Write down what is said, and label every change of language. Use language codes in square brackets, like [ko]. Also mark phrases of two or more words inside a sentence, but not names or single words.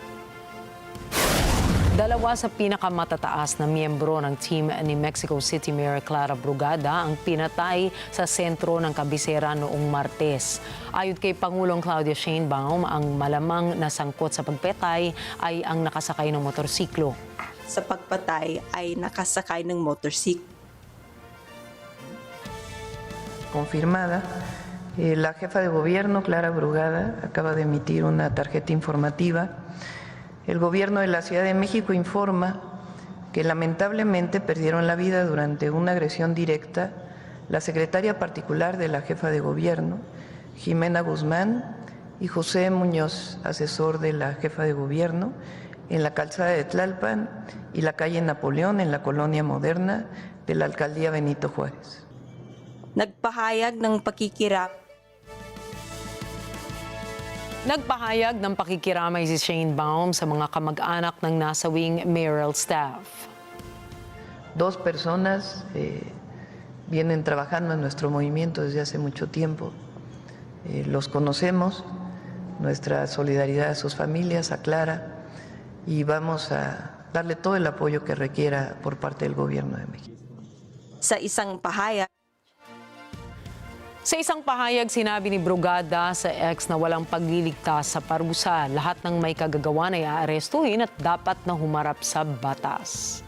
[tl] 2 sa pinakamatataas na miyembro ng team ni Mexico City Mayor Clara Brugada ang pinatay sa sentro ng kabisera noong Martes. Ayon kay Pangulong Claudia Sheinbaum, ang malamang nasangkot sa pagpatay ay ang nakasakay ng motorsiklo. Sa pagpatay ay nakasakay ng motorsiklo. [es] Confirmada. La jefa de gobierno, Clara Brugada, acaba de emitir una tarjeta informativa. El gobierno de la Ciudad de México informa que lamentablemente perdieron la vida durante una agresión directa la secretaria particular de la jefa de gobierno, Jimena Guzmán, y José Muñoz, asesor de la jefa de gobierno, en la calzada de Tlalpan y la calle Napoleón en la colonia moderna de la alcaldía Benito Juárez. [tl] Nagpahayag ng pakikiramay si Sheinbaum sa mga kamag-anak ng nasawing [en] mayoral staff. [es] 2 personas vienen trabajando en nuestro movimiento desde hace mucho tiempo. Los conocemos, nuestra solidaridad a sus familias, a Clara, y vamos a darle todo el apoyo que requiera por parte del gobierno de México. [tl] Sa isang pahayag, sinabi ni Brugada sa X na walang pagliligtas sa parusa. Lahat ng may kagagawan ay aarestuhin at dapat na humarap sa batas.